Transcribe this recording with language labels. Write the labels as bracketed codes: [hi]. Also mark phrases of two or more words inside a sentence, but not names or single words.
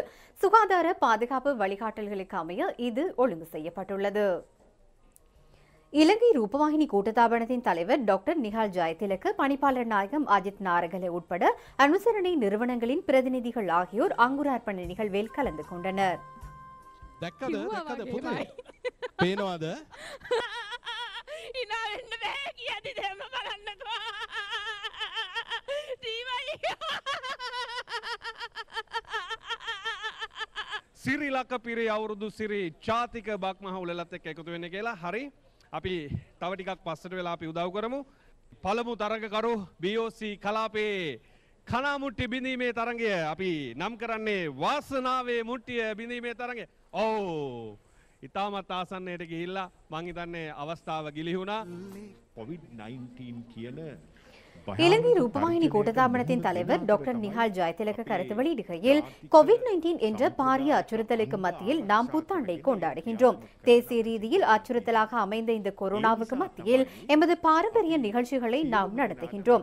[ta] சுகாதார பாதுகாப்பு வழிகாட்டல்களுக்கு அமைய இது ஒழுங்கு செய்யப்பட்டுள்ளது. இலங்கை ரூபவாகினி கூட்டுத்தாபனத்தின் தலைவர் டாக்டர் நிஹால் ஜாயதிலக, பணிப்பாளர் நாயகம் அஜித் நாரகல உட்பட அனுசரணை நிறுவனங்களின் பிரதிநிதிகள் ஆகியோர் அங்குரார்ப்பண நிகழ்வில் கலந்து கொண்டனர். [si] සිරි ලක පිරි අවුරුදු සිරි ජාතික බක්මහ උලලත් එක්ක එකතු වෙන්න කියලා. හරි, අපි තව ටිකක් පස්සට වෙලා අපි උදව් කරමු. පළමු තරඟකරු BOC කලාපේ කනාමුට්ටි බිඳීමේ තරඟය අපි නම් කරන්නේ වාසනාවේ මුට්ටිය බිඳීමේ තරඟය. ඔව්, ඉතාමත් ආසන්නයට ගිහිල්ලා මං හිතන්නේ අවස්ථාව ගිලිහුණා. COVID-19 කියන [ta] இலங்கை ரூபவாகினி கூட்டுத்தாபனத்தின் தலைவர் டாக்டர் நிஹால் ஜாயதிலக கருத்து வெளியிடுகையில், COVID-19 என்ற பாரிய அச்சுறுத்தலுக்கு மத்தியில் நாம் புத்தாண்டை கொண்டாடுகின்றோம். தேசிய ரீதியில் அச்சுறுத்தலாக அமைந்த இந்த கொரோனாவுக்கு மத்தியில் எமது பாரம்பரிய நிகழ்ச்சிகளை நாம் நடத்துகின்றோம்.